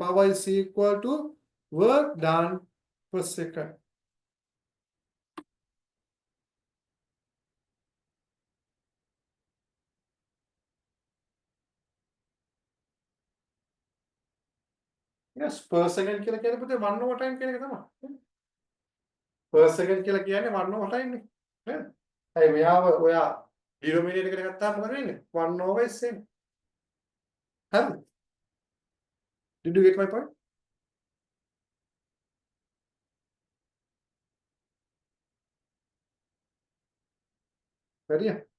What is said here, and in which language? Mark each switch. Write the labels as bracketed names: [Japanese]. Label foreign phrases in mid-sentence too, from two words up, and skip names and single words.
[English] Power is equal to work done per second. Yes, per second [Sinhala] කියලා කියන්නේ පුතේ [English] 1 over time [Sinhala] කියන එක තමයි. [English] Per second [Sinhala] කියලා කියන්නේ [English] 1 over time [Sinhala] නේ. නේද? හරි මෙයාව ඔයා denominator එකට ගත්තාම මොකද වෙන්නේ? [English] 1 over s [Sinhala] එන්නේ. හරිද? [English] Did you get my point? Ready?